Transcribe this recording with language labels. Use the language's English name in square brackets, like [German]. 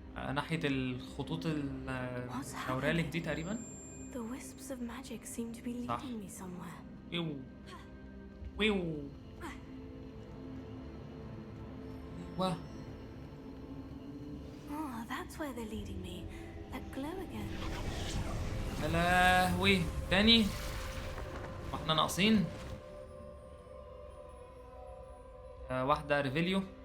[Arabic] ناحية الخطوط الشاورالك دي تقريبا. [English] The wisps of magic seem to be leading me somewhere. ويو ويو. واه. Oh, that's where they're leading me. That glow again. [Arabic] يا لهوي تاني، واحنا ناقصين واحدة ريفيليو.